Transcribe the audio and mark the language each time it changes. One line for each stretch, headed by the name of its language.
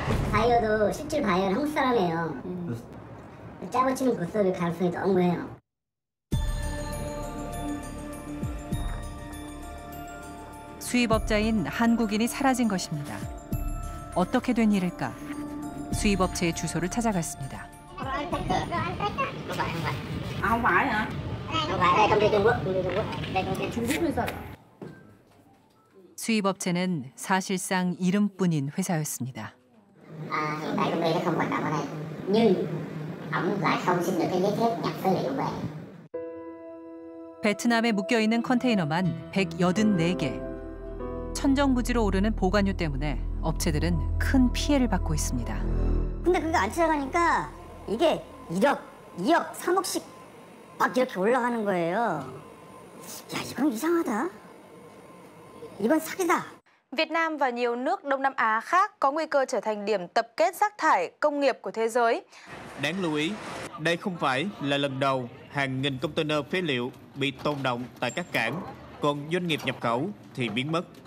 Korean: 바이어도 실질 바이어는 한국 사람이에요. 짜고치는 고소일 가능성이 너무해요. 수입업자인 한국인이 사라진 것입니다. 어떻게 된 일일까? 수입업체의 주소를 찾아갔습니다.
Vietnamese: Không phải hả? Không phải, đây công ty Trung Quốc, đây công ty Trung Quốc.
Korean: 수입업체는 사실상 이름뿐인 회사였습니다.
Vietnamese: Hiện tại công ty nó không hoạt động ở đây, nhưng ổng lại không xin được cái giấy phép nhập phế liệu về.
Korean: 베트남에 묶여있는 컨테이너만 184개. 천정부지로 오르는 보관료 때문에 업체들은 큰 피해를 받고 있습니다. 근데 그게 안 찾아가니까 이게 1억, 2억, 3억씩 막 이렇게 올라가는 거예요. 야, 이건 이상하다. 이건 사기다.
Vietnamese: Việt Nam và nhiều nước Đông Nam Á khác có nguy cơ trở thành điểm tập kết rác thải công nghiệp của thế giới. Đáng lưu ý, đây không phải là lần đầu hàng nghìn container phế liệu bị tồn đọng tại các cảng, còn doanh nghiệp nhập khẩu thì biến mất.